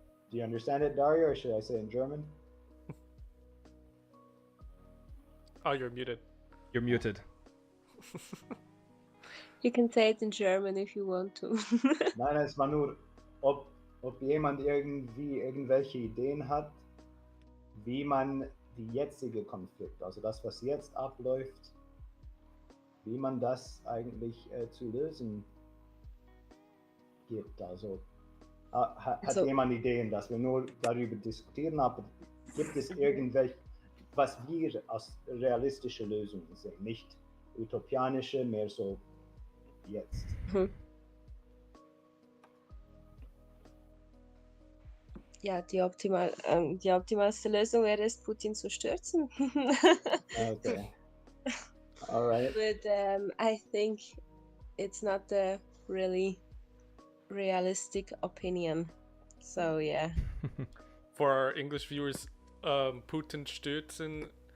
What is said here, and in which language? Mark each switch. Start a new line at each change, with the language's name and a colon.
English: Do you understand it, Darya, or should I say in German? Oh, you're muted. You're muted. You can say it in German if you want to.
German: Nein, es war nur, ob jemand irgendwie irgendwelche Ideen hat, wie man die jetzige Konflikt, also das, was jetzt abläuft, wie man das eigentlich zu lösen gibt. Also hat jemand Ideen, dass wir nur darüber diskutieren, aber gibt es irgendwelche, was wir als realistische Lösungen sehen, nicht utopianische, mehr so jetzt. Ja, die optimalste Lösung wäre es, Putin zu stürzen.
English: Okay. All right. But I think it's not the really realistic opinion. So yeah. For our English viewers,
German: Putin stürzen.